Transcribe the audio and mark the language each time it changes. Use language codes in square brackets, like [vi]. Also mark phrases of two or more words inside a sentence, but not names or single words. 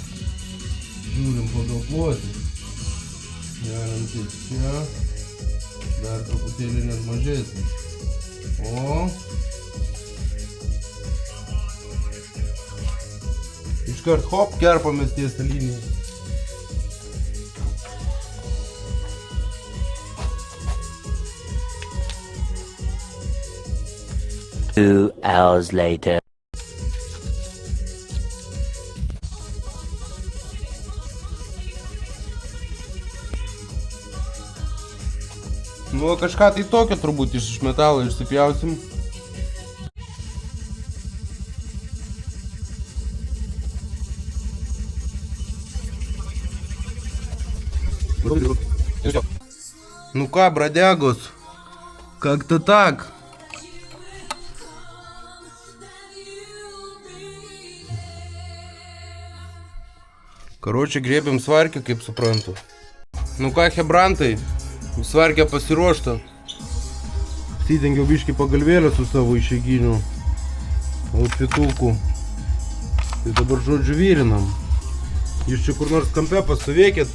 [lt] Žiūrim pagal plotį. Galim taip čia. Dar truputėlį net mažesnį. O. Iškart hop, kerpamės ties tą liniją. [en] Two hours later. [lt] Nu, kažką tai tokio turbūt iš metalo išsipjausim. [ru] Ну ка, бродягос, как-то так. Короче, [lt] grėbėm svarkę, kaip suprantu. Nu ką, hebrantai, svarkė pasiruošta. Įdengiau biškį pagalvėlę su savo išeiginiu outfituku. Tai dabar, žodžiu, vyrinam. Jūs čia kur nors kampe pastovėkit.